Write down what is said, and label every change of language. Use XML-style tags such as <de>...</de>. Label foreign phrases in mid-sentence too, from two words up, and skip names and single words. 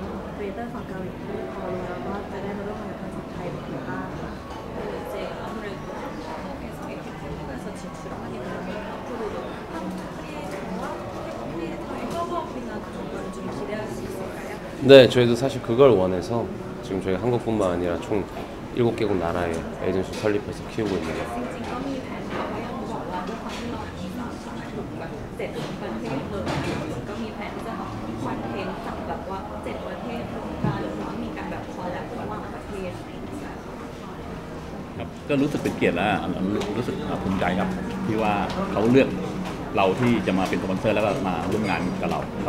<th>ฝั่งเกาหลีพอรู้แล้วก็จะได้มาร่วมงานกับทางไทยเป็นบ้าง</th> <ko>진출 하게 되면 앞으로도 한국의 영화 태국의 협업이나 그런 걸 좀 기대할 수 있을까요? 네, 저희도 사실 그걸 원해서 지금 저희 한국뿐만 아니라 총 7개국 나라에 에이전시 설립해서 키우고 있는 거예요.</ko> <th>จริงๆก็มีแผนเขาก็ยังบอกว่าด้วยความที่เรามีสามสายแบบ7 ประเทศเลยก็มีแผนที่จะทำคอนเทนต์จากแบบว่า7 ประเทศรวมกันหรือว่ามีการแบบคอลแลบระหว่างประเทศอะไรอย่างเงี้ย ครับก็รู้สึกเป็นเกียรติและรู้สึกภูมิใจครับที่ว่าเขาเลือกเราที่จะมาเป็นสปอนเซอร์แล้วก็มาร่วมงานกับเราครับ</th>